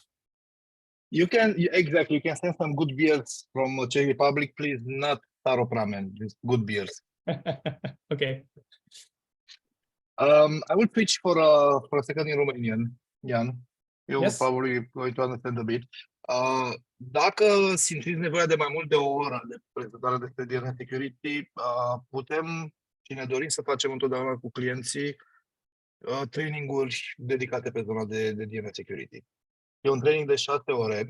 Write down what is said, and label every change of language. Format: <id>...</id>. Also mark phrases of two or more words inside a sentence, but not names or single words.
<en>Exactly, you can send some good beers from Czech Republic, please, not Staropramen, just good beers. Okay. I will switch for a second in Romanian, Jan. You're Yes. probably going to understand a bit.</en> <ro>Dacă simțiți nevoia de mai mult de o oră de prezentare despre</ro> <en>DNS Security,</en> <ro>putem și ne dorim să facem întotdeauna cu clienții traininguri dedicate pe zona de</ro> <en>DNS Security.</en> <ro>E un training de 6 ore.</ro>